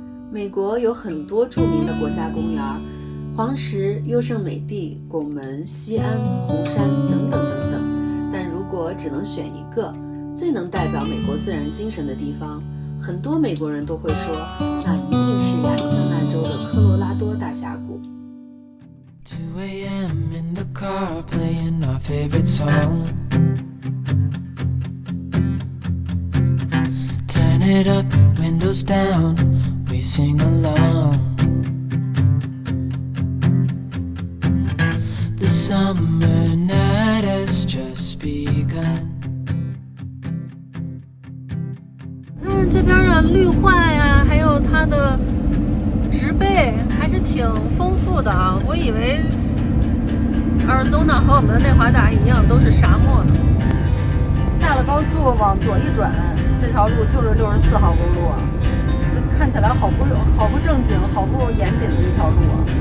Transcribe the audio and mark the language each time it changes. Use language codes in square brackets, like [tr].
[zh] 美国有很多著名的国家公园，黄石、优胜美地、拱门、西安、红山等等等等。但如果只能选一个最能代表美国自然精神的地方，很多美国人都会说，那一定是亚利桑那州的科罗拉多大峡谷。 [en] 2 a.m. in the car playing our favorite song. Turn it up, windows down, we sing along. The summer night has just begun. [zh] 看这边的绿化呀，还有它的植被还是挺丰富的啊！我以为阿尔州纳和我们的内华达一样都是沙漠呢。下了高速往左一转，这条路就是64号公路啊，看起来好不正经、好不严谨的一条路啊。